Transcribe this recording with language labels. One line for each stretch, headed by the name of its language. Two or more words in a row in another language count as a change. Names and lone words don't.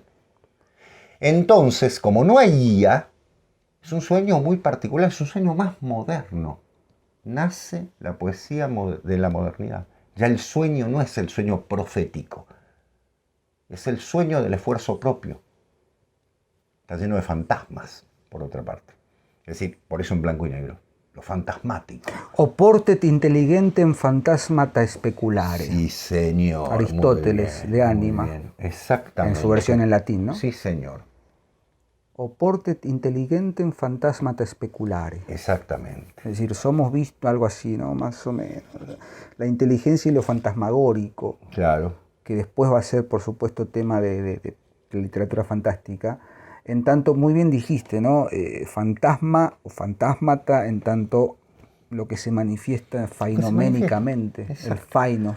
Spanish: Entonces, como no hay guía, es un sueño muy particular, es un sueño más moderno. Nace la poesía de la modernidad. Ya el sueño no es el sueño profético, es el sueño del esfuerzo propio. Está lleno de fantasmas, por otra parte. Es decir, por eso en blanco y negro, lo fantasmático.
Latin: Oportet intelligentem phantasmata speculare.
Spanish: Sí, señor. Aristóteles, de Ánima. Exactamente. En su versión en latín, ¿no? Sí, señor.
Latin: Oportet intelligentem phantasmata speculare.
Spanish: Exactamente. Es decir, somos visto algo así, ¿no? Más o menos. La inteligencia y lo fantasmagórico. Claro. Que después va a ser, por supuesto, tema de literatura fantástica. En tanto, muy bien dijiste, ¿no? Fantasma o fantasmata, en tanto lo que se manifiesta fainoménicamente, el fainos.